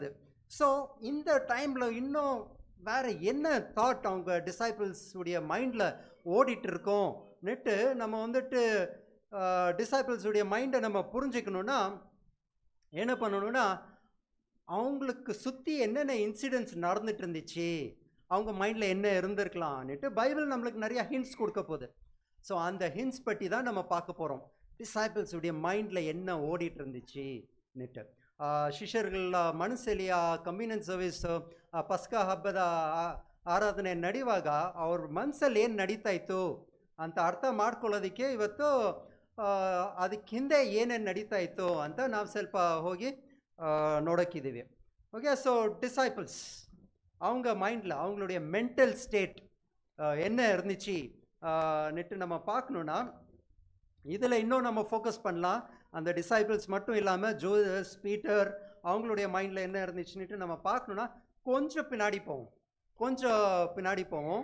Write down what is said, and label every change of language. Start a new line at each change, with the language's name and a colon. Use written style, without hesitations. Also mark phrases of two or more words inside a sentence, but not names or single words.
Tamil: ஸோ இந்த டைமில் இன்னும் வேறு என்ன தாட் அவங்க டிசைபிள்ஸ் உடைய மைண்டில் ஓடிட்டு இருக்கோம் நெட்டு நம்ம வந்துட்டு டிசைபிள்ஸ் உடைய மைண்டை நம்ம புரிஞ்சுக்கணுன்னா என்ன பண்ணணும்னா அவங்களுக்கு சுற்றி என்னென்ன இன்சிடென்ட்ஸ் நடந்துட்டு இருந்துச்சு, அவங்க மைண்டில் என்ன இருந்திருக்கலாம்னுட்டு பைபிள் நம்மளுக்கு நிறையா ஹிண்ட்ஸ் கொடுக்க போகுது. ஸோ அந்த ஹிண்ட்ஸ் பற்றி தான் நம்ம பார்க்க போகிறோம். டிசைபிள்ஸ் உடைய மைண்டில் என்ன ஓடிட்டு இருந்துச்சு நெட்டு.
Kannada: ಶಿಷ್ಯರುಗಳ ಮನಸ್ಸಲ್ಲಿ ಆ
English: communion service
Kannada: ಪಸ್ಕಾ ಹಬ್ಬದ ಆರಾಧನೆ ನಡೆಯುವಾಗ ಅವ್ರ ಮನಸ್ಸಲ್ಲಿ ಏನು ನಡೀತಾ ಇತ್ತು ಅಂತ ಅರ್ಥ ಮಾಡ್ಕೊಳ್ಳೋದಕ್ಕೆ ಇವತ್ತು ಅದಕ್ಕೆ ಹಿಂದೆ ಏನೇನು ನಡೀತಾ ಇತ್ತು ಅಂತ ನಾವು ಸ್ವಲ್ಪ ಹೋಗಿ ನೋಡೋಕ್ಕಿದ್ದೀವಿ.
English: okay, so
Tamil: டிசைபிள்ஸ் அவங்க மைண்டில் அவங்களுடைய
English: mental state
Tamil: என்ன இருந்துச்சு நெட்டு நம்ம பார்க்கணுன்னா இதில் இன்னும் நம்ம ஃபோக்கஸ் பண்ணலாம். அந்த டிசைபிள்ஸ் மட்டும் இல்லாமல் ஜூதஸ், பீட்டர் அவங்களுடைய மைண்டில் என்ன இருந்துச்சுன்னுட்டு நம்ம பார்க்கணுன்னா கொஞ்சம் பின்னாடி போவோம்.